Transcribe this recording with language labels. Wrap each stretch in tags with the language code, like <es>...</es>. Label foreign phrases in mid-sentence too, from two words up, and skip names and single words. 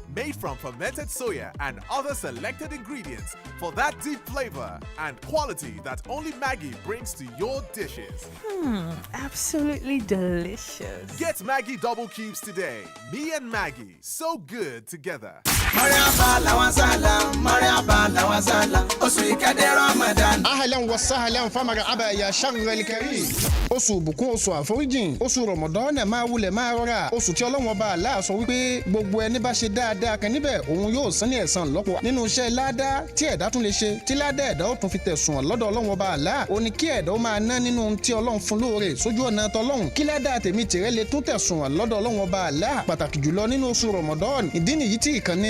<en>Made from fermented soya and other selected ingredients for that deep flavor and quality that only Maggie brings to your dishes. Absolutely delicious. Get Maggie double cubes today. Me and Maggie, so good together.</en> <ar>أهلا وسهلا فمرحبا يا شهر الكريم.</ar> <yo>oṣù bùkún oṣù àforíjìn oṣù rọmọdọ́nà máa wulẹ̀ máa rọra oṣù tí Ọlọ́run Ọba Allah sọ wípé gbogbo ẹni bá ṣe dáadáa kan níbẹ̀ òun yóò san ní ẹ̀san lọ́pọ̀ nínú iṣẹ́ ládàá tí ẹ̀dá tún lè ṣe tí ládàá ẹ̀dá ó tún fi tẹ̀sùn lọ́dọ̀ Ọlọ́run Ọba Allah ó ní kí ẹ̀dá ó máa ná nínú tí Ọlọ́run fún lóore sójú ọ̀nà tọlọ́run kí ládàá tèmi tìrẹ lè tún tẹ̀sùn lọ́dọ̀ Ọlọ́run Ọba Allah pàtàkì jùlọ nínú oṣù rọmọdọ́n ìdí nìyí tí ìkànnì</yo>